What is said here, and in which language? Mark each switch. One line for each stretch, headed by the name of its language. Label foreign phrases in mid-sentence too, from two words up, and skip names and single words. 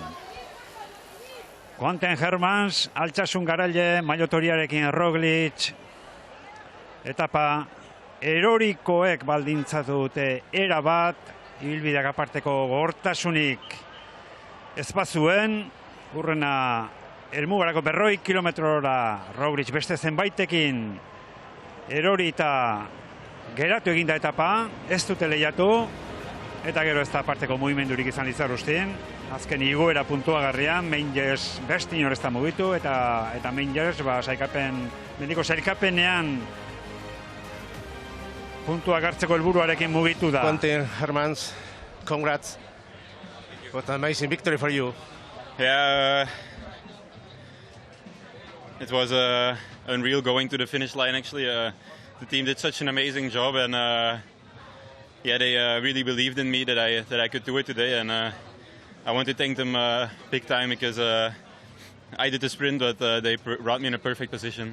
Basque: Kentan Hermans, altsasun garaile, mailotoriarekin Roglic, etapa erorikoek baldintzatu dute erabat, ibilbideak aparteko gogortasunik ez bazuen, urrena helmugarako 40 kilometrora Roglic beste zenbaitekin erori eta geratu eginda etapa, ez dute lehiatu, eta gero ez da aparteko mugimendurik izan Izarrustin. Azken igoera puntuagarrian, Meingers beste inor ez da mugitu, eta Meingers mendiko sailkapenean puntuak hartzeko helburuarekin mugitu da. Kentan Hermans,
English: congrats. What an amazing victory for you. Yeah, it was unreal going to the finish line, actually. The team did such an amazing job, and they really believed in me that I could do it today, and I want to thank them big time, because I did the sprint, but they brought me in a perfect position.